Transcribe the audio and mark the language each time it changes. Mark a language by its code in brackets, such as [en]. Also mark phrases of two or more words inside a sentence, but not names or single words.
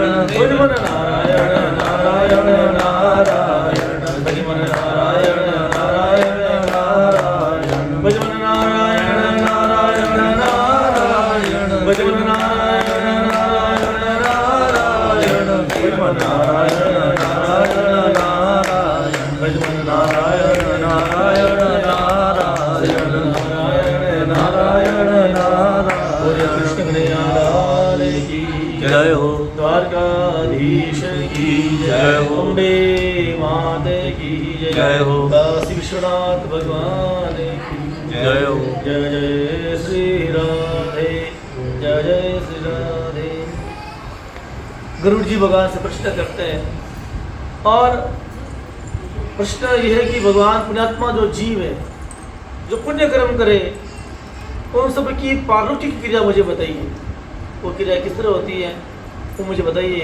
[hi] भजमन नारायण नारायण नारायण भजमन नारायण नारायण नारायण भजमन नारायण नारायण नारायण भजमन नारायण नारायण नारायण भजमन नारायण नारायण नारायण भजमन नारायण नारायण नारायण नारायण नारायण नारायण कृष्ण कन्हैयालाल की जय हो द्वारकाधीश की जय हो अम्बे मात की जय हो काशी विश्वनाथ भगवान की जय हो जय जय श्री राधे जय जय श्री राधे। गरुड़ जी भगवान से प्रश्न करते हैं और प्रश्न यह है कि भगवान पुण्यात्मा जो जीव है जो पुण्य कर्म करे उन सब की पार्वती की क्रिया मुझे बताइए, वो क्रिया किस तरह होती है वो मुझे बताइए।